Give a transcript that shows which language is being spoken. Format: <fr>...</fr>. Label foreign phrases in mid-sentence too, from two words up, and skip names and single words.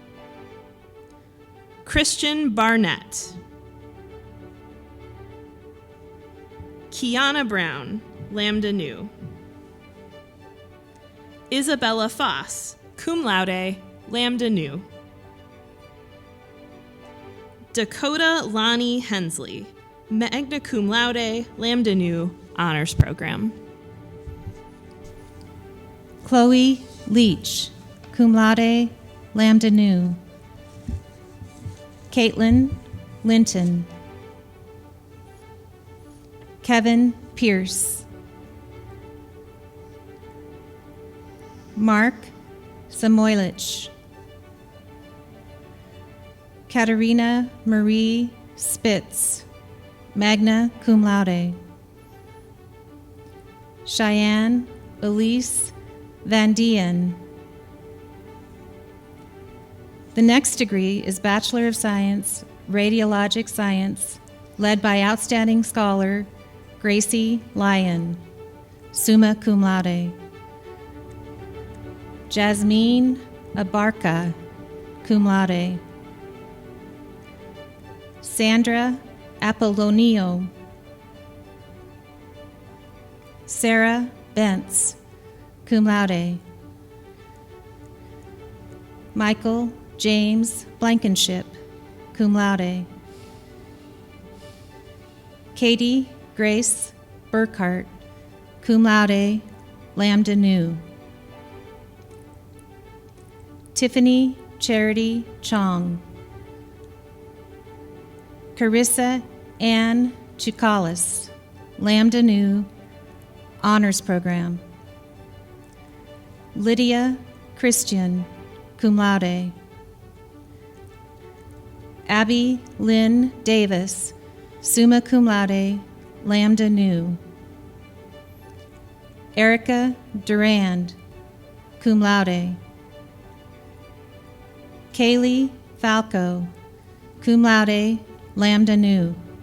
<en>Christian Barnett. Kiana Brown, lambda nu. Isabella Foss,</en> <la>cum laude,</la> <en>lambda nu. Dakota Lonnie Hensley,</en> <la>magna cum laude,</la> <en>lambda nu, honors program. Chloe Leach,</en> <la>cum laude,</la> <en>lambda nu. Caitlin Linton. Kevin Pierce. Mark Samoilich. Katerina Marie Spitz,</en> <la>magna cum laude.</la> <en>Cheyenne Elise Van Dien. The next degree is Bachelor of Science, Radiologic Science, led by outstanding scholar Gracie Lyon,</en> <la>summa cum laude.</la> <en>Jasmine Abarca,</en> <la>cum laude.</la> <en>Sandra Apollonio, Sarah Bentz,</en> <la>cum laude.</la> <en>Michael James Blankenship,</en> <la>cum laude.</la> <en>Katie Grace Burkhart,</en> <la>cum laude,</la> <en>lambda nu. Tiffany Charity Chong. Carissa Ann Chukalis,</en> <la>lambda nu,</la> <en>honors program. Lydia Christian,</en> <la>cum laude.</la> <en>Abby Lynn Davis,</en> <la>summa cum laude,</la> <en>lambda nu. Erica Durand,</en> <la>cum laude.</la> <en>Kaylee Falco,</en> <la>cum laude,</la> <en>lambda nu.</en>